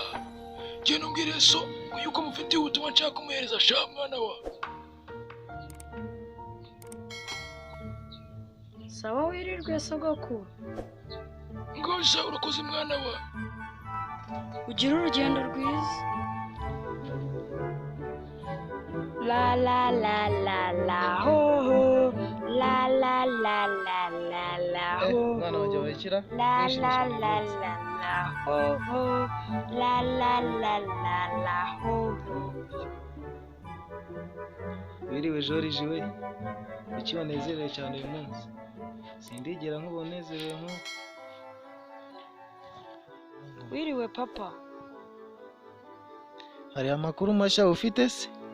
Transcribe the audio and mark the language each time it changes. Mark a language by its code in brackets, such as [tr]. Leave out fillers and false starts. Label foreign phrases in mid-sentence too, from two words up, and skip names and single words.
[rw] Genda umbwire so yuko mufitiye ubutumwa nshaka kumuhereza sha mwana wa. Sawa wirirwe sogoko. Ngosha urakoze mwana wa. Ugira urugendo rwiza. La la la la la ho ho. La la la la la la ho. Mwana wajya wakira? La la la la la ho ho. La la la la la ho ho. Wiriwe George we. Kuki wanezerewe cyane uyu munsi? Sindigera nk'ubonezerewe nko. Wiriwe papa. Hari amakuru mashya ufite se?